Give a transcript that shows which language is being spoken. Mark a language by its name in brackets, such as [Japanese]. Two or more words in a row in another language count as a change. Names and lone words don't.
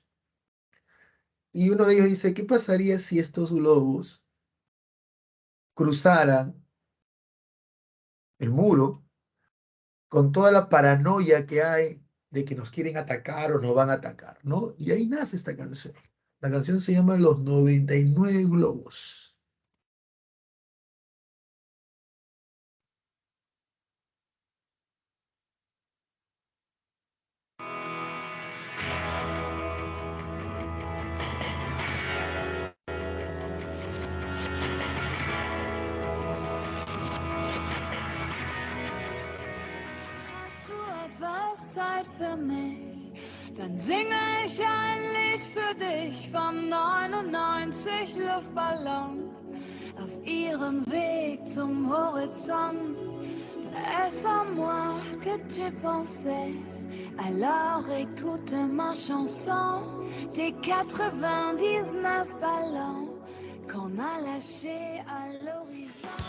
[Spanish] Y uno de ellos dice, ¿qué pasaría si estos globos cruzaran el muro con toda la paranoia que hay de que nos quieren atacar o nos van a atacar, ¿no? Y ahí nace esta canción. La canción se llama Los 99 Globos. [German] Hast du etwas Zeit für mich? Dann singe ich ein Lied für dich von 99 Luftballons auf ihrem Weg zum Horizont. [French] Est-ce à moi que tu pensais? Alors écoute ma chanson des 99 ballons qu'on a lâchés à l'horizon.